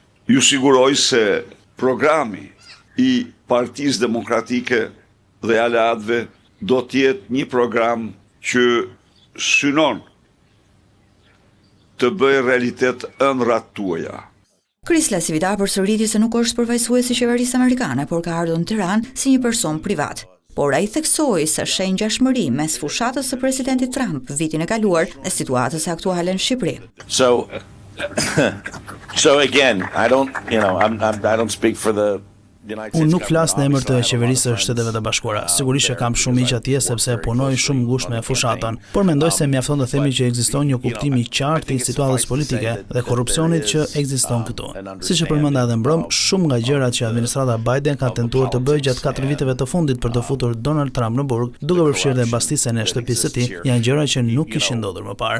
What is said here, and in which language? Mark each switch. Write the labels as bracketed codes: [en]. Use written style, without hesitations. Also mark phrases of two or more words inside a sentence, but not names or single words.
[sq] Ju siguroj se programi i Partisë Demokratike dhe aleatëve do të jetë një program që synon të bëjë realitet ëndrat tuaja. Krisla Sivita përsëriti se nuk është përfaqësues i qeverisë amerikane, por ka ardhur në Tiranë si një person privat. Por ai theksoi se sheh ngjashmëri mes fushatës së presidentit Trump vitin e kaluar dhe situatës aktuale në Shqipëri. [en] So again, I don't speak for the [sq] Unë nuk flas në emër të qeverisë së Shteteve të Bashkuara. Sigurisht që kam shumë miq atje sepse punoj shumë ngushtë me fushatën, por mendoj se mjafton të themi që ekziston një kuptim i qartë i situatës politike dhe korrupsionit që ekziston këtu. Siç e përmenda edhe mbrëm, shumë nga gjërat që administrata Biden ka tentuar të bëjë gjatë 4 viteve të fundit për të futur Donald Trump në burg, duke përfshirë dhe mbastisjen e shtëpisë së tij, janë gjëra që nuk kishin ndodhur më parë.